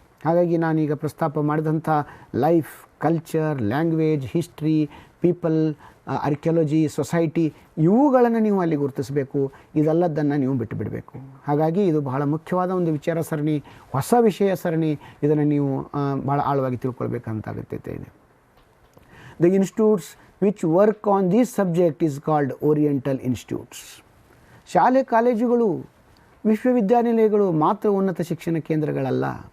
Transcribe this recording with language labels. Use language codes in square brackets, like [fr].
[kn] ಹಾಗಾಗಿ ನಾನೀಗ ಪ್ರಸ್ತಾಪ ಮಾಡಿದಂಥ life, culture, language, history, people, archaeology, society ಇವುಗಳನ್ನು ನೀವು ಅಲ್ಲಿ ಗುರುತಿಸಬೇಕು. ಇದೆಲ್ಲದನ್ನು ನೀವು ಬಿಟ್ಟು ಬಿಡಬೇಕು. ಹಾಗಾಗಿ ಇದು ಬಹಳ ಮುಖ್ಯವಾದ ಒಂದು ವಿಚಾರ ಸರಣಿ, ಹೊಸ ವಿಷಯ ಸರಣಿ. ಇದನ್ನು ನೀವು ಭಾಳ ಆಳವಾಗಿ ತಿಳ್ಕೊಳ್ಬೇಕಂತ ಅಗತ್ಯತೆ ಇದೆ. [en] The institutes which work on this subject is called Oriental Institutes. [kn] ಶಾಲೆ ಕಾಲೇಜುಗಳು, ವಿಶ್ವವಿದ್ಯಾನಿಲಯಗಳು ಮಾತ್ರ ಉನ್ನತ ಶಿಕ್ಷಣ ಕೇಂದ್ರಗಳಲ್ಲ.